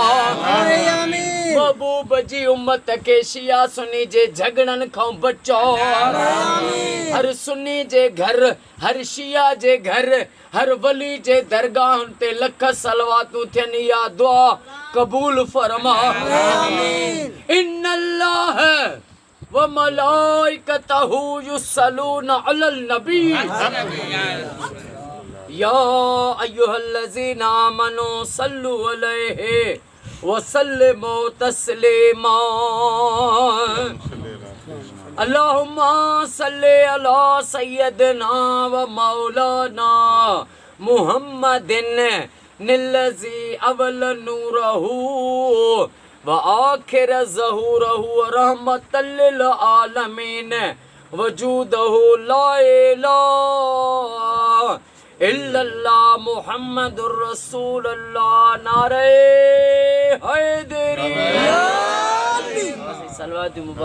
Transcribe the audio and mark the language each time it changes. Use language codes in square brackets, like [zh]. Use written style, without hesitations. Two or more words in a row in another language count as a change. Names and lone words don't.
[sd] महबूब जी उम्मत खे शिया सुन्नी जे झगड़नि खां बचाओ। हर सुन्नी जे घर हर शिया जे घर हर वली जे दरगाहुनि ते लख सलवातूं थियनि या दुआ कबूल फरमा। [ar] إن الله وملائكته يصلون على النبي يا أيها الذين آمنوا صلوا عليه وسلموا تسليما. اللهم صل على سيدنا ومولانا محمد الذي أول نوره وآخر ظهوره رحمة للعالمين وجوده لا إله إلا الله محمد رسول الله. [sd] नारे हैदरी। सलवात मुबारक।